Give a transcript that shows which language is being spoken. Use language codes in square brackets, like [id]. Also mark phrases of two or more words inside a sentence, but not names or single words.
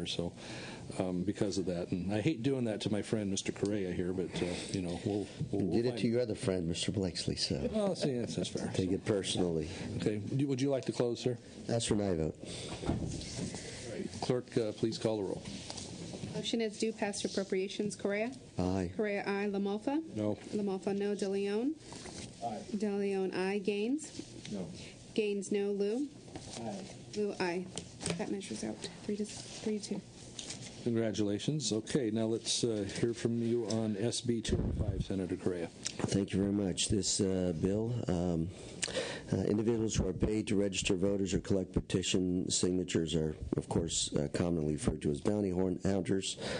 [en] So because of that, and I hate doing that to my friend Mr. Correa here, but we'll did it to your other friend, Mr. Blakeslee. So see, that's fair. Take it personally. Okay. Would you like to close, sir? That's when I vote. Clerk, please call the roll. Motion is due. Passed appropriations. Correa? Aye. Correa, aye. LaMalfa? No. LaMalfa, no. De Leon? Aye. De Leon, aye. Gaines? No. Gaines, no. Lou? Aye. Lou, aye. That measures out. 3-2. Congratulations. Okay, now let's hear from you on SB 205, Senator Correa. Thank you very much. This bill, individuals who are paid to register voters or collect petition signatures are, of course, commonly referred to as bounty hunters.